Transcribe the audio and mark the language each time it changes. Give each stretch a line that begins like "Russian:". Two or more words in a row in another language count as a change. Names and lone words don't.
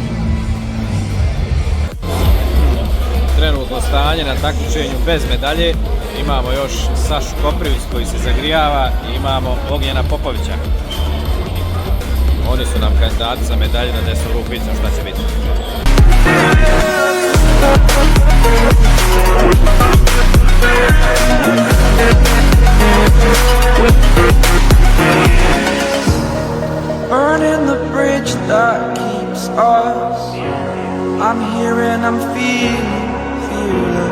Bosnian: Trenutno stanje na takmičenju bez medalje. Imamo još Sašu Koprivić koji se zagrijava i imamo Ognjena Popovića. Oni su nam kandidati za medalje na desnu ruku, vidimo šta će biti.
English: Burning the bridge that keeps us. I'm here and I'm feeling fearless.